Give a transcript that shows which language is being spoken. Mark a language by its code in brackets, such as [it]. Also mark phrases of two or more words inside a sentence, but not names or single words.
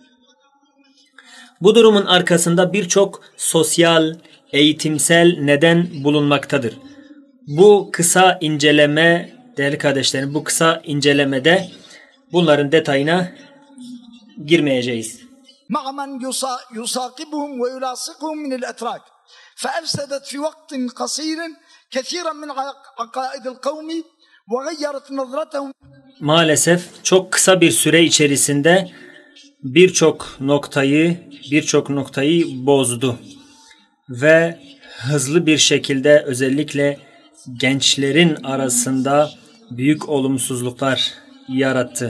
[tr] Bu durumun arkasında birçok sosyal, eğitimsel neden bulunmaktadır. Bu kısa inceleme değerli kardeşlerim, bu kısa incelemede bunların detayına girmeyeceğiz. [ar] مع من يصاقبهم ويلاصقهم من الأتراك فأفسدت في وقت قصير كثيرا من عقائد القوم وغيرت نظرتهم. [tr] Maalesef çok kısa bir süre içerisinde birçok noktayı bozdu ve hızlı bir şekilde özellikle gençlerin arasında büyük olumsuzluklar yarattı.